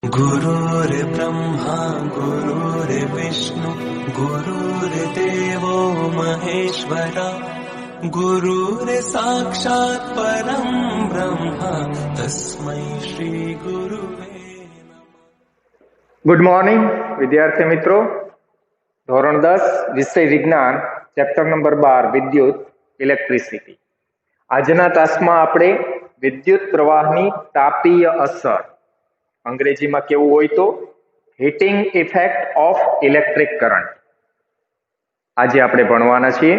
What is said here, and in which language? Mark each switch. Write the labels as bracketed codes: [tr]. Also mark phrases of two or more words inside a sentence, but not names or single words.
[sa] गुरुर्ब्रह्मा गुरुर्विष्णु गुरुर्देवो महेश्वरा गुरुर्साक्षात् परं ब्रह्म तस्मै श्री गुरुवे नमः। [en] good morning [gu] વિદ્યાર્થી મિત્રો, ધોરણ 10 વિષય વિજ્ઞાન, [en] chapter number [gu] 12 વિદ્યુત ઇલેક્ટ્રિસિટી. આજના તાસમાં આપણે વિદ્યુત પ્રવાહની તાપીય અસર, અંગ્રેજીમાં કેવું હોય તો [en] heating effect of electric current, [gu] આજે આપણે ભણવાના છીએ.